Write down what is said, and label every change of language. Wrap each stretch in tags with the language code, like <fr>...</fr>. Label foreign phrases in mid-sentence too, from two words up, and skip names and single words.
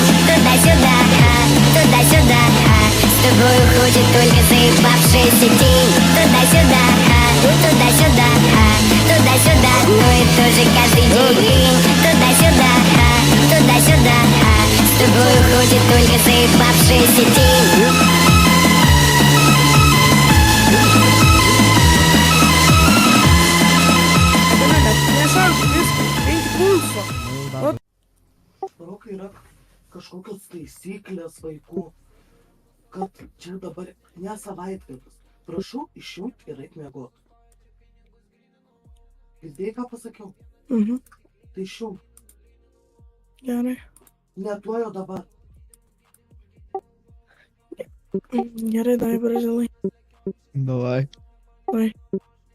<ru>Туда-сюда, туда-сюда, с тобой уходит только заебавшийся день. Туда-сюда, туда-сюда, туда-сюда, одно и то же каждый день. Туда-сюда, туда-сюда, с тобой уходит только заебавшийся день.</ru> <lt>Rokai yra kažkokios taisyklės vaikų, kad čia dabar ne savaitgalis. Prašau išjungti ir eit miegot. Girdėjai, ką pasakiau? Tai išjung. Gerai. Netuojo dabar. Gerai,</lt> <ru>давай, Бразилай. Давай. Давай.</ru>